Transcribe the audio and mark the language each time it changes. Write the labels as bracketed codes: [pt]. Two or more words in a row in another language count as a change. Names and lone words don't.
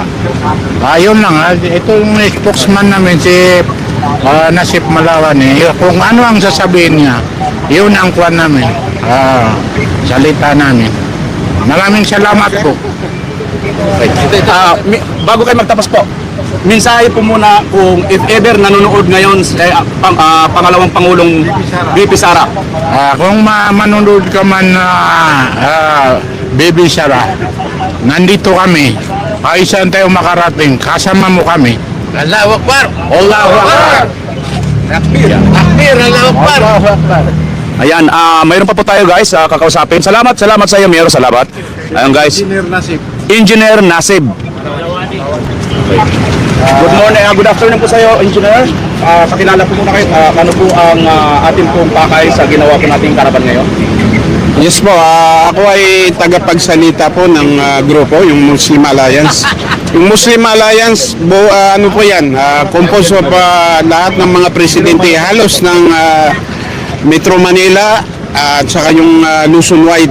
[tl] Ayun lang, ito yung spokesman namin si Nasip Malawan kung ano ang sasabihin niya, yun ang kuwan namin, salita namin. Maraming salamat po. Bago kayo magtapos po, mensahe po muna kung [en] if ever [tl] nanonood ngayon pangalawang Pangulong BP Sara. Kung manonood ka man Baby Sara, nandito kami. Ay saan tayo makarating, kasama mo kami. [ar] Allahu Akbar! Allahu Akbar! Akbar! Allahu Akbar! [tl] Ayan, mayroon pa po tayo guys, kakausapin. Salamat sa iyo, Mayor. Salamat. Ayun guys. Engineer Nasib. [en] Good morning, good afternoon [tl] po sa iyo, [en] Engineer. [tl] Pakilala po muna kayo, ano po ang ating pong pakay sa ginawa po nating karaban ngayon? Yes po, ako ay tagapagsalita po ng grupo, yung Muslim Alliance. Yung Muslim Alliance, ano po yan, [en] composed of [tl] lahat ng mga presidente halos ng Metro Manila at saka yung Luzon wide.